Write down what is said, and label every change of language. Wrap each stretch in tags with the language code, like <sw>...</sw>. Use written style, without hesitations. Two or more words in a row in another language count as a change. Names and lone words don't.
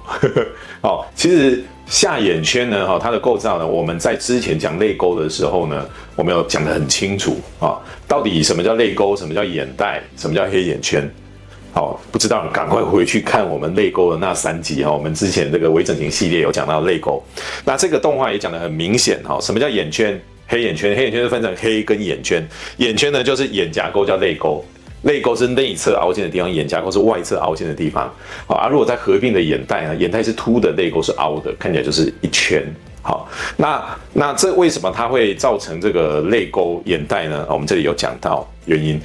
<zh>好，其實下眼圈呢，它的構造呢，我們在之前講淚溝的時候呢，我們有講得很清楚啊，到底什麼叫淚溝，什麼叫眼袋，什麼叫黑眼圈。好，不知道趕快回去看我們淚溝的那3集哈，我們之前這個微整形系列有講到淚溝，那這個動畫也講得很明顯哈，什麼叫眼圈？黑眼圈，黑眼圈是分成黑跟眼圈，眼圈呢就是眼胛溝叫淚溝。淚溝是內側凹陷的地方，眼胛溝是外側凹陷的地方。好啊，如果在合併的眼袋呢，眼袋是凸的，淚溝是凹的，看起來就是一圈。好，那這為什麼它會造成這個淚溝眼袋呢？我們這裡有講到原因。</zh>